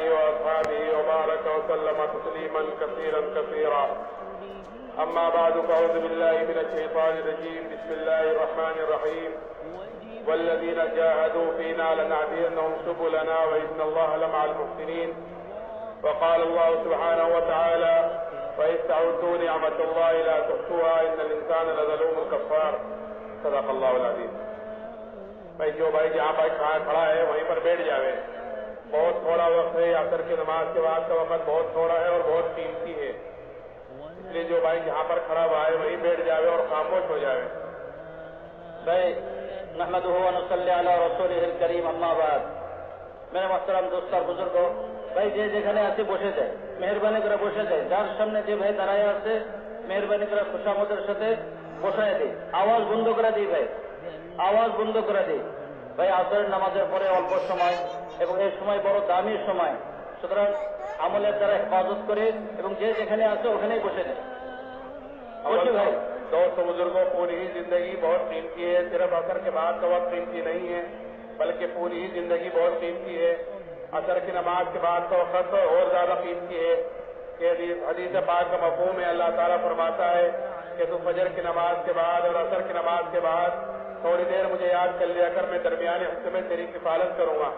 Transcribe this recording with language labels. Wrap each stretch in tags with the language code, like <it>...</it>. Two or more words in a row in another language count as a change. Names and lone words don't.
<ar>وأصحابه وبارك وسلم تسليما كثيرا كثيرا أما بعد فأعوذ بالله من الشيطان الرجيم بسم الله الرحمن الرحيم والذين جاهدوا فينا لنهدينهم سبلنا وإن الله لمع المحسنين وقال الله سبحانه وتعالى وإذ تعدوا نعمة الله لا تحصوها إن الإنسان لظلوم كفار صدق الله العظيم.</ar> <ur>بھائی جو بھائی جہاں پر کھڑا ہے وہیں پر بیٹھ جاوے. بہت تھوڑا وقت ہے, عصر کی نماز کے بعد کا وقت بہت تھوڑا ہے اور بہت قیمتی ہے, اس لیے جو بھائی جہاں پر کھڑا ہوا ہے وہیں بیٹھ جاوے اور خاموش ہو جاوے.</ur> <ar>نحمدہ و نصلی علی رسولہ الکریم اما بعد.</ar> <ur>میرے محترم دوست</ur> <bn>আর বুজুর্গ ভাই, যে যেখানে আছে বসে যায়, মেহেরবানি করে বসে যায়. যার সামনে যে ভাই দাঁড়ায় আছে মেহেরবানি করে খুশামদের সাথে বসায় দিই, আওয়াজ বন্ধ করে দিই ভাই, আওয়াজ বন্ধ করে দিই ভাই. আসরের নামাজের পরে অল্প সময় এবং এই সময় বড় দামি সময়, সুতরাং আমলের দ্বারা হেফাজত করে এবং যে যেখানে আছে ওখানেই বসে যায়. অবশ্যই ভাই</bn> <ur>دوست بزرگوں, پوری ہی زندگی بہت قیمتی ہے. صرف عصر کے بعد کا وقت قیمتی نہیں ہے بلکہ پوری ہی زندگی بہت قیمتی ہے. عصر کی نماز کے بعد کا وقت اور زیادہ قیمتی ہے. کہ حدیث پاک کا مفہوم ہے, اللہ تعالیٰ فرماتا ہے کہ تو فجر کی نماز کے بعد اور عصر کی نماز کے بعد تھوڑی دیر مجھے یاد کر لیا کر, میں درمیانی حصے میں تیری کفالت کروں گا.</ur>